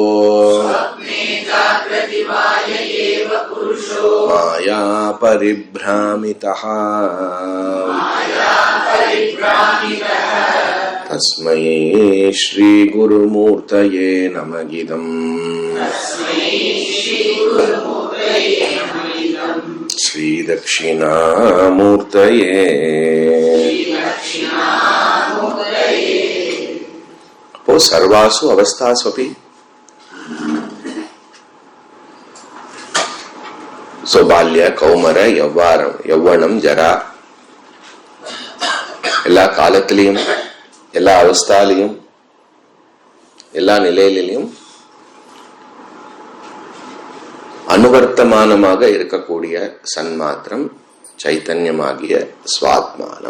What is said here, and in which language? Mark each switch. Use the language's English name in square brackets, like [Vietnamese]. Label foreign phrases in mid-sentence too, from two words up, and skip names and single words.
[Sanskrit] माया परिभ्रामितः तस्मै श्री गुरुमूर्तये नमः। श्री दक्षिणामूर्तये। அப்போ सर्वासु अवस्थास्वपि बाल्य कौमार यौवनम् जरा [Tamil] எல்லா காலத்திலையும் எல்லா அவஸ்தாலையும் எல்லா நிலையிலையும் அனுவர்த்தமானமாக இருக்கக்கூடிய சன்மாத்திரம் சைத்தன்யமாகிய ஸ்வாத்மானம்.